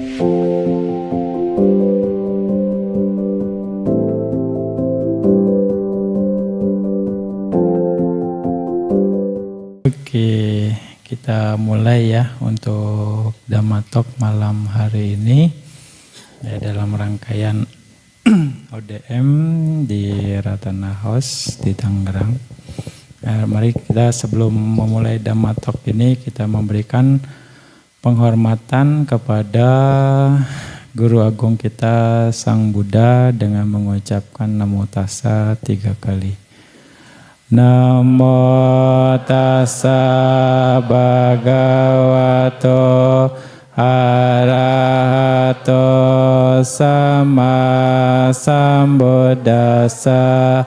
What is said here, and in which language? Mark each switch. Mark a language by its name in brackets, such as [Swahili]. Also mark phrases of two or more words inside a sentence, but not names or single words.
[Indonesian] Oke, kita mulai ya untuk Dhamma Talk malam hari ini ya, dalam rangkaian ODM di Ratana House di Tangerang. Mari kita sebelum memulai Dhamma Talk ini kita memberikan penghormatan kepada Guru Agung kita Sang Buddha dengan mengucapkan [Pali] Namo Tassa [Indonesian] 3 kali. [Pali] Namo tassa bhagavato arahato sama sambuddhassa.